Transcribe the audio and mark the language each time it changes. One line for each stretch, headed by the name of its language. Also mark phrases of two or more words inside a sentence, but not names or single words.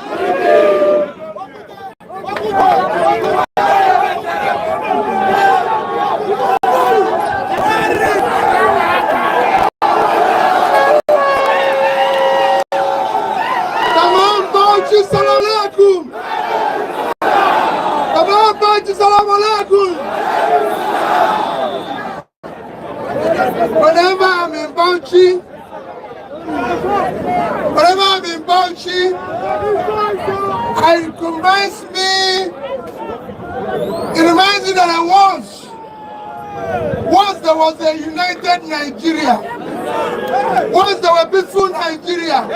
English: Come on,
Arabic: Bauchi, سلام عليكم.
English: Come on,
Arabic: Bauchi, سلام عليكم.
English: Whenever I'm in Bauchi, it reminds me that once there was a united Nigeria, once there was peaceful Nigeria.